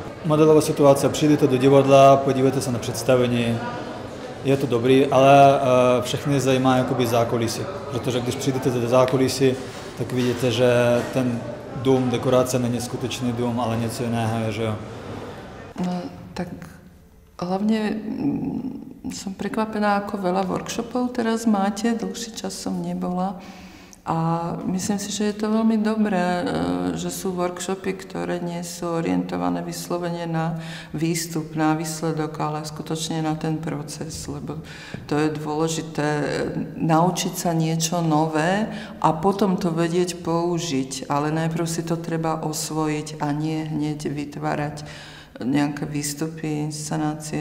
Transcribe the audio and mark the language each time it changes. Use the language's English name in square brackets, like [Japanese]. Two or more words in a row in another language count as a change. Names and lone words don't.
[Czech] Modelová situace, přijdete do divadla, podívejte se na představení, je to dobrý, ale všechny zajímá jakoby zákulisí. Protože když přijdete do zákulisí, tak vidíte, že ten dům, dekorace není skutečný dům, ale něco jiného, že jo. No, [Slovak] tak hlavne som prekvapená, ako veľa workshopov teraz máte, dlhší čas som nebola. A myslím si, že je to veľmi dobré, že sú workshopy, ktoré nie sú orientované vyslovene na výstup, na výsledok, ale skutočne na ten proces, lebo to je dôležité naučiť sa niečo nové a potom to vedieť použiť, ale najprv si to treba osvojiť a nie hneď vytvárať nejaké výstupy, inscenácie.